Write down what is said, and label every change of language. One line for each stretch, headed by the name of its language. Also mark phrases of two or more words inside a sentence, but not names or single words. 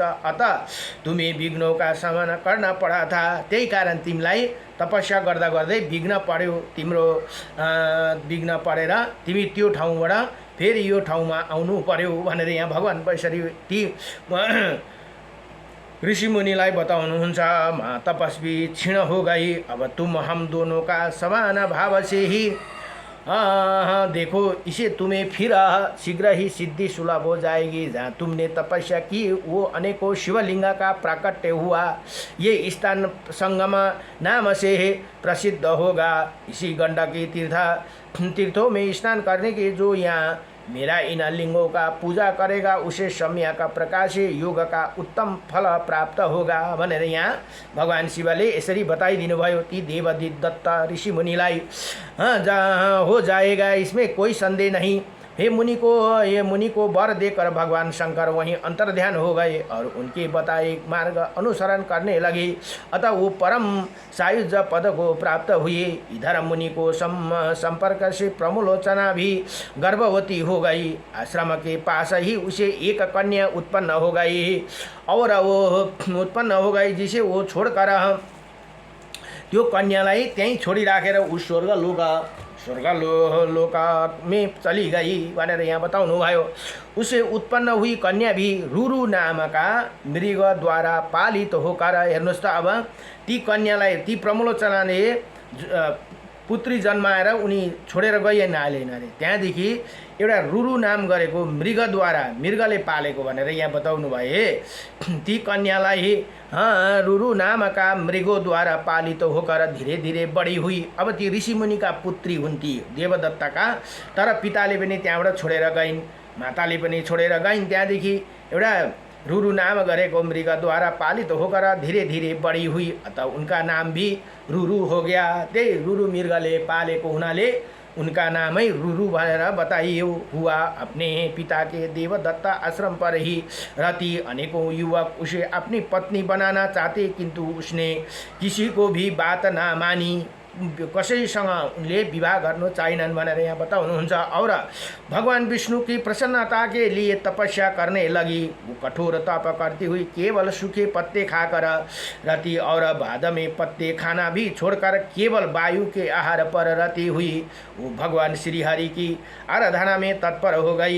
Hindi: अत तुम्हें विघ्नों का सामना करना पड़ा था,
Nepali: त्यही कारण तिमीलाई तपस्या गर्दा गर्दै विघ्न पर्यो। तिम्रो विघ्न परेर तिमी त्यो ठाउँबाट फेरि यो ठाउँमा आउनु पर्यो भनेर यहाँ भगवान यसरी ती ऋषि मुनिलाई बताउनुहुन्छ।
Hindi: तपस्वी क्षीण हो गई, अब तुम हम दोनों का समान भाव से ही देखो इसे तुम्हें फिर शीघ्र ही सिद्धि सुलभ हो जाएगी। जहाँ तुमने तपस्या की वो अनेकों शिवलिंग का प्राकट्य हुआ, ये स्थान संगम नाम से प्रसिद्ध होगा। इसी गंडकी तीर्थों में स्नान करने के जो यहाँ मेरा इन लिंगों का पूजा करेगा उसे सम्या का प्रकाश योग का उत्तम फल प्राप्त होगा
Nepali: भनेर यहाँ भगवान शिवले यसरी बताइदिनु भयो ती देवदत्त ऋषि मुनिलाई।
Hindi: जहाँ हो जाएगा इसमें कोई संदेह नहीं। हे मुनि को वर देकर भगवान शंकर वहीं अंतर्ध्यान हो गए और उनके बताए मार्ग अनुसरण करने लगे। अतः वो परम सायुज पद को प्राप्त हुए। इधर मुनि को संपर्क से प्रमुलोचना भी गर्भवती हो गई। आश्रम के पास ही उसे एक कन्या उत्पन्न हो गई और वो उत्पन्न हो गई जिसे वो छोड़कर
Nepali: त्यो कन्यालाई त्यहीँ छोडिराखेर ऊ
Hindi: स्वर्गलोक में चली गई
Nepali: भनेर यहाँ बताउनु भयो।
Hindi: उसे उत्पन्न हुई कन्या भी रुरु नामका मृग द्वारा पालित होकर,
Nepali: हेर्नुहोस् त अब ती कन्यालाई ती प्रमुलोचनाले पुत्री जन्माएर उनी छोडेर गइएन अरे। त्यहाँदेखि एउटा रुरु नाम गरेको मृगले पालेको भनेर यहाँ बताउनु भए। ती कन्यालाई
Hindi: रुरु नामका मृगोद्वारा पालित होकर धीरे धीरे बड़ी हुई।
Nepali: अब ती ऋषि मुनिका पुत्री हुन् ती देवदत्तका, तर पिताले पनि त्यहाँबाट छोडेर गइन्, माताले पनि छोडेर गइन्। त्यहाँदेखि एउटा रुरु नाम गरेको मृगद्वारा
Hindi: पालित होकर धीरे धीरे बड़ी हुई, अतः उनका नाम भी रुरु हो गया।
Nepali: त्यही रुरु मृगले पालेको हुनाले
Hindi: उनका नाम ही
Nepali: रुरु भनेर बताइयो हुआ।
Hindi: अपने पिता के देवदत्त आश्रम पर ही रहती अनेकों युवक उसे अपनी पत्नी बनाना चाहते, किंतु उसने किसी को भी बात ना मानी।
Nepali: कसैसँग उनले विवाह गर्नु चाहिनन् भनेर यहाँ बताउनुहुन्छ।
Hindi: और भगवान विष्णु की प्रसन्नता के लिए तपस्या करने लगी। वो कठोर तप करती हुई केवल सूखे पत्ते खाकर रहती और बाद में पत्ते खाना भी छोड़कर केवल वायु के आहार पर रहती हुई वो भगवान श्री हरि की आराधना में तत्पर हो गई।